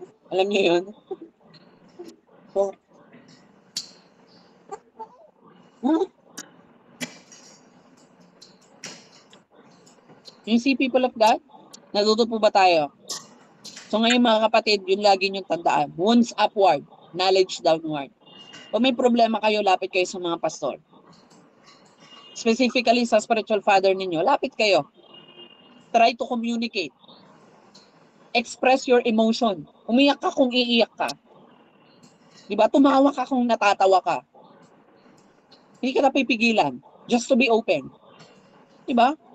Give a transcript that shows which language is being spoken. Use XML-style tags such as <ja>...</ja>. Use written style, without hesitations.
<tl>Alam niyo yun? So, yung see people of God, natuto po ba tayo? So ngayon mga kapatid, yun lagi niyong tandaan.</tl> <en>Wounds upward, knowledge downward.</en> <tl>Kung may problema kayo, lapit kayo sa mga pastor. Specifically sa spiritual father ninyo, lapit kayo.</tl> <en>Try to communicate. Express your emotion.</en> <tl>Umiyak ka kung iiyak ka. Diba? Tumawa ka kung natatawa ka. Hindi ka napipigilan.</tl> <en>Just to be open.</en> <tl>Diba?</tl>